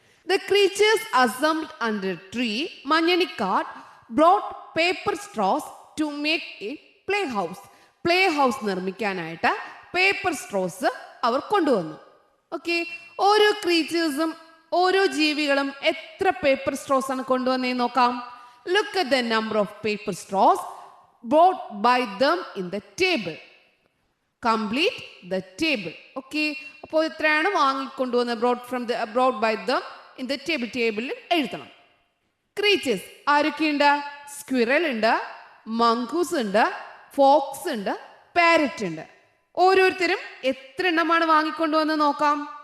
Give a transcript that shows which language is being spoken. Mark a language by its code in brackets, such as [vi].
[en] The creatures assembled under a tree. Manyanikad brought paper straws to make a playhouse. [ml] Playhouse നിർമ്മിക്കാനായിട്ട് paper Straus അവർ കൊണ്ടുവന്നു. Okay, ഓരോ ക്രീച്ചേഴ്സും ഓരോ ജീവികളും എത്ര paper Straus ആണ് കൊണ്ടുവന്നേ നോക്കാം. [en] Look at the number of paper straws brought by them in the table. Complete the table. [ml] Okay, അപ്പോൾ എത്രയാണ് വാങ്ങിക്കൊണ്ടുവന്നത്? [en] brought by them in the [ml] ടേബിളിൽ എഴുതണം. ക്രീച്ചേഴ്സ് ആരൊക്കെയുണ്ട്? സ്ക്വിറൽ ഉണ്ട്, മങ്കൂസ് ഉണ്ട്, ഫോക്സ് ഉണ്ട്, പാരറ്റ് ഉണ്ട്. ഓരോരുത്തരും എത്ര എണ്ണമാണ് വാങ്ങിക്കൊണ്ടുവന്ന് നോക്കാം.